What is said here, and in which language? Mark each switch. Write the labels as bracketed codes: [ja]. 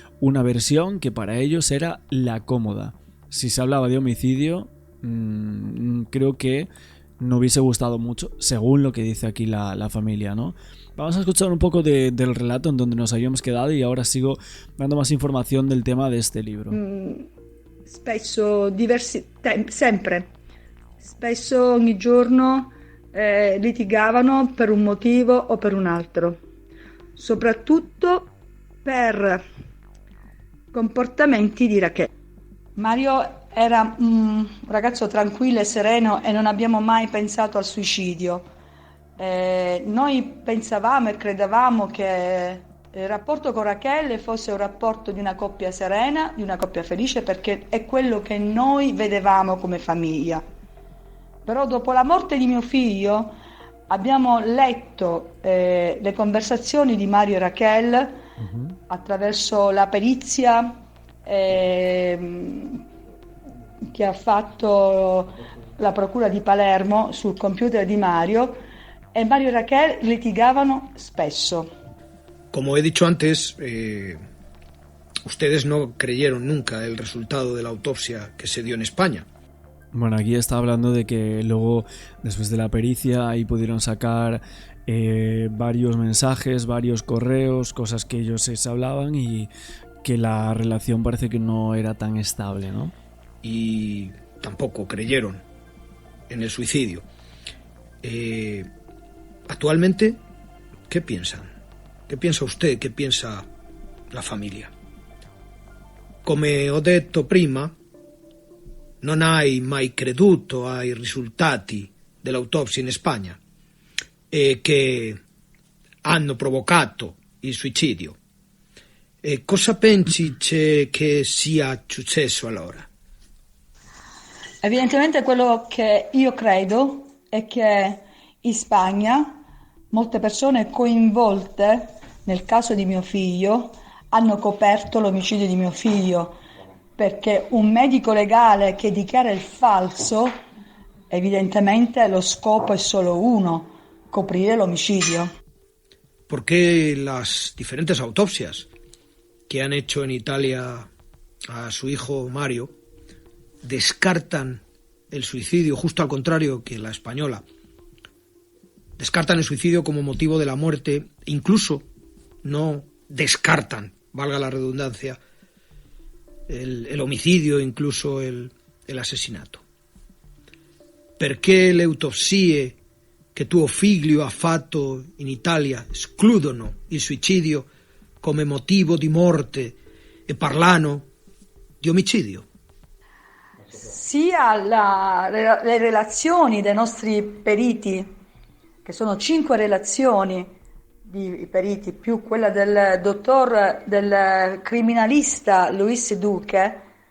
[es] Una versión que para ellos era la cómoda. Si se hablaba de homicidio, creo que no hubiese gustado mucho, según lo que dice aquí la familia, ¿no? Vamos a escuchar un poco del relato en donde nos habíamos quedado y ahora sigo dando más información del tema de este libro. [it] Spesso, sempre, spesso ogni giorno litigavano per un motivo o per un altro, soprattutto per comportamenti di Rachele. Mario era un ragazzo tranquillo e sereno e non abbiamo mai pensato al suicidio. Noi pensavamo e credevamo che il rapporto con Rachele fosse un rapporto di una coppia serena, di una coppia felice, perché è quello che noi vedevamo come famiglia. Però dopo la morte di mio figlio abbiamo letto le conversazioni di Mario e Rachele attraverso la perizia che ha fatto la procura di Palermo sul computer di Mario, e Mario y Raquel litigavano spesso. [es] Como he dicho antes, ustedes no creyeron nunca el resultado de la autopsia que se dio en España. Bueno, aquí está hablando de que luego, después de la pericia, ahí pudieron sacar varios mensajes, varios correos, cosas que ellos se hablaban y que la relación parece que no era tan estable, ¿no? Y tampoco creyeron en el suicidio. Actualmente, ¿qué piensan? ¿Qué piensa usted? ¿Qué piensa la familia? [it] Come ho detto prima, non hai mai creduto ai risultati dell'autopsia in Spagna e che hanno provocato il suicidio. E cosa pensi che sia successo allora? Evidentemente quello che io credo è che in Spagna molte persone coinvolte nel caso di mio figlio hanno coperto l'omicidio di mio figlio, perché un medico legale che dichiara il falso, evidentemente lo scopo è solo uno: coprire l'omicidio. [es] ¿Por qué las diferentes autopsias que han hecho en Italia a su hijo Mario descartan el suicidio, justo al contrario que la española? Descartan el suicidio como motivo de la muerte, incluso no descartan, valga la redundancia, el omicidio, incluso el asesinato. [it] Perché le autopsie che tuo figlio ha fatto in Italia escludono il suicidio come motivo di morte e parlano di omicidio? Sia le relazioni dei nostri periti, che sono 5 relazioni di periti, più quella del del criminalista Luis Duque,